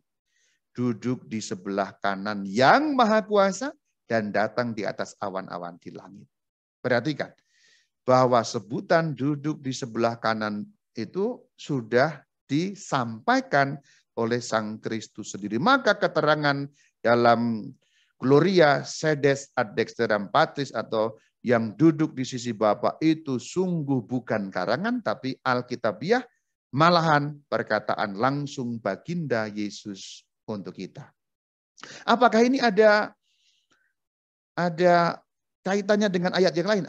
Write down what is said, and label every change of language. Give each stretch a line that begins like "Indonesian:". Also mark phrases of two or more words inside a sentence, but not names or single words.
Indonesian: Duduk di sebelah kanan yang Maha Kuasa, dan datang di atas awan-awan di langit. Perhatikan, bahwa sebutan duduk di sebelah kanan itu sudah disampaikan oleh Sang Kristus sendiri. Maka keterangan dalam Gloria
Latin: sedes ad dexteram patris
Indonesian: atau yang duduk di sisi Bapa itu sungguh bukan karangan, tapi alkitabiah, malahan perkataan langsung baginda Yesus untuk kita. Apakah ini ada kaitannya dengan ayat yang lain?